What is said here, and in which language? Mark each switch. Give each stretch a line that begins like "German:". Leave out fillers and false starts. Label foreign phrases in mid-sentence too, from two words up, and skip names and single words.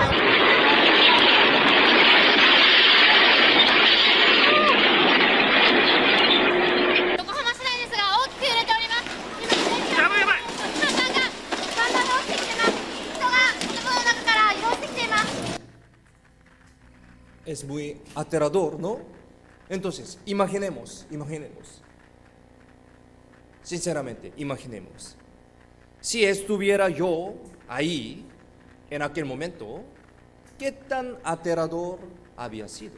Japanese: 横浜市内ですが大きく揺れております。今、やばい。看板が落ちてきてます。人が建物の中から移動してきています。
Spanish: Es muy aterrador, ¿no? Entonces, imaginemos, sinceramente, imaginemos. Si estuviera yo ahí, en aquel momento, ¿qué tan aterrador había sido?